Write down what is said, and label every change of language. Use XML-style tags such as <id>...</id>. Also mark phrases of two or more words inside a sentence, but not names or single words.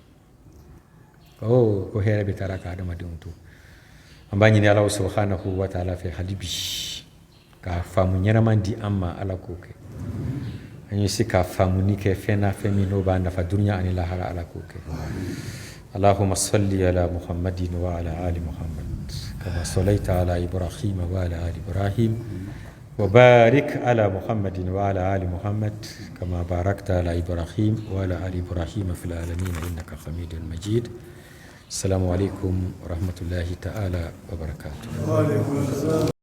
<bm>ko hɛrɛ bɛ taara ka adamadenw to an b'a ɲini ala</bm> <ar>سبحانه وتعالى</ar> <bm>fɛ hali bi ka faamu ɲɛnaman di an ma ala k'o kɛ an ye se ka faamuni kɛ fɛn na fɛn min n'o b'a nafa duniya ani lahara ala k'o kɛ</bm> <ar>اللهم صل على محمد وعلى آل محمد كما صليت على إبراهيم وعلى آل إبراهيم وبارك على محمد وعلى آل محمد كما باركت على إبراهيم وعلى آل إبراهيم في العالمين إنك حميد مجيد. السلام عليكم ورحمة الله تعالى وبركاته.</ar>